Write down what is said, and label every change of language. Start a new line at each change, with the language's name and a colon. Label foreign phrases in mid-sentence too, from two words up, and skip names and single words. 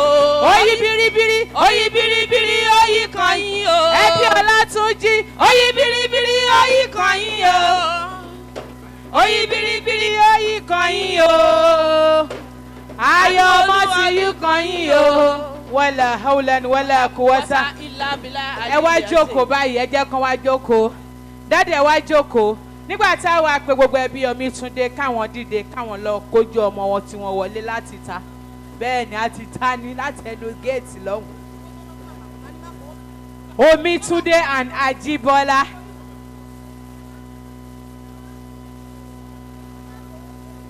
Yoruba: Oyi biribiri oyi biribiri oyi kan yín o. Ẹbí Ọlátúnjí oyi biribiri oyi kan yín o. Oyi biribiri oyi kan yín o. Ayọ̀ ọmọ ti yí kan yín o.
Arabic: ولا حول ولا قوة.
Yoruba: Ẹ wá jókòó báyìí, ẹ jẹ́ kán wá jókòó. Dádì ẹ wá jókòó. Nígbà táwa pé gbogbo ẹbí Omítúndé káwọn dìde káwọn lọ kójú ọmọ wọn tí wọ́n wọlé láti ta. Bẹ́ẹ̀ ni a ti ta ní láti ẹnu géètì lọ́hùn. Omítúndé and Ajíbọ́lá.